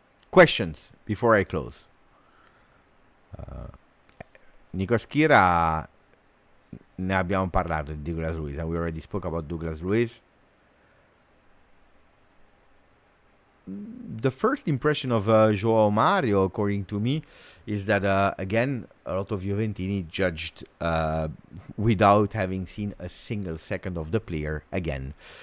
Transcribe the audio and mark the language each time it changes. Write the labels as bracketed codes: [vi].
[en] Questions before I close. [it] Nico Schira, ne abbiamo parlato di Douglas Luiz. [en] We already spoke about Douglas Luiz. The first impression of Joao Mario, according to me, is that, again, a lot of Juventini judged without having seen a single second of the player again.